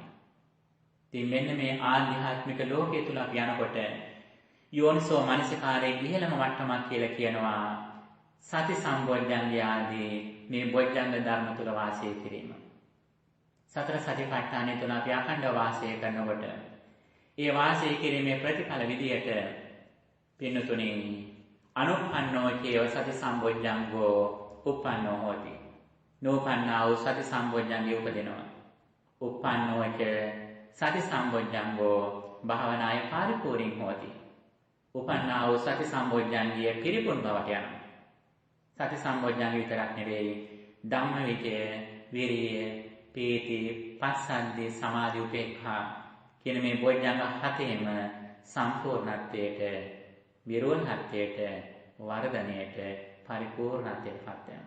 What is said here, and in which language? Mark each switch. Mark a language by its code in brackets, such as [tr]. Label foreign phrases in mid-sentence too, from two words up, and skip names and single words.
[si] ඉතින් මෙන්න මේ ආධ්‍යාත්මික ලෝකයේ තුල අපි යනකොට යෝනිසෝ මනසිකාරයේ ඉහළම මට්ටමක් කියලා කියනවා සති සම්බොජ්ජංගය ආදී මේ බොජ්ජංග ධර්ම තුල වාසය කිරීම. සතර සතිපට්ඨානය තුල අපි අඛණ්ඩව වාසය කරනකොට ඒ වාසය කිරීමේ ප්‍රතිඵල විදියට පින්නතුණි [pi] අනුප්පන්නෝ චේව සති සම්බොජ්ජංගෝ උප්පන්නෝ හෝති. [si] නෝපන්නා වූ සති සම්බොජ්ජංගය උපදිනවා. [pi] උප්පන්නෝ ච සති සම්බොජ්ජංගෝ භාවනාය පරිපූර්ණං හෝති. [si] උපන්නා වූ සති සම්බොජ්ජංගය පිරිපුන් බවට යනවා. සති සම්බොජ්ජංගය විතරක් නෙවෙයි ධම්මවිචය, විරිය, පීති, පස්සද්ධි, සමාධි, උපේක්ඛා කියන මේ බොජ්ජංග හතේම සම්පූර්ණත්වයට, විරෝධත්වයට, වර්ධනයට, පරිපූර්ණත්වයට පත් වෙනවා.